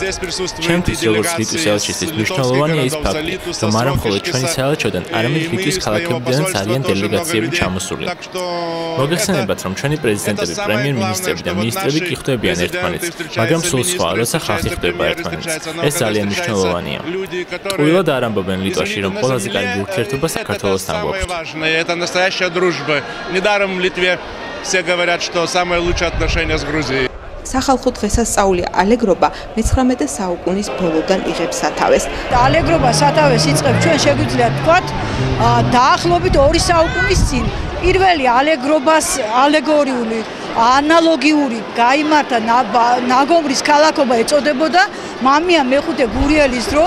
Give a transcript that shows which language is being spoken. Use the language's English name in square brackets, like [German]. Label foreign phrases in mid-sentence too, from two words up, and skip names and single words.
[Georgian] ჩემთვის როგორც ლიტვის ელჩისთვის მნიშვნელოვანია ის ფაქტი, რომ არა მხოლოდ ჩვენი საელჩოდან, არამედ ლიტვის ქალაქებიდან ძალიან დელეგაციები ჩამოსული. მოგეხსენებათ, რომ ჩვენი პრეზიდენტები, პრემიერ-მინისტრები და მინისტრები კი ხვდებიან ერთმანეთს, მაგრამ სულ სხვა, როცა ხალხი ხვდება ერთმანეთს. ეს ძალიან მნიშვნელოვანია. ტყუილად არ ამბობენ ლიტვაში, რომ ყველაზე კარგი ურთიერთობა საქართველოსთან გვაქვს. [Russian] Это настоящая дружба. Недаром в Литве все говорят, что самые лучшие отношения с Грузией. [Georgian] სახალხო დღესასწაული ალეგრობა მე-19 საუკუნის ბოლოდან იღებს სათავეს. ალეგრობა სათავეს იწყებს ჩვენ შეგვიძლია თქვათ დაახლოებით 2 საუკუნის წინ. პირველი ალეგრობას ალეგორიული ანალოგიური გაიმართა ნაგომრის ქალაქობა ეწოდებოდა მამია მეხუთე გურიელის დროს.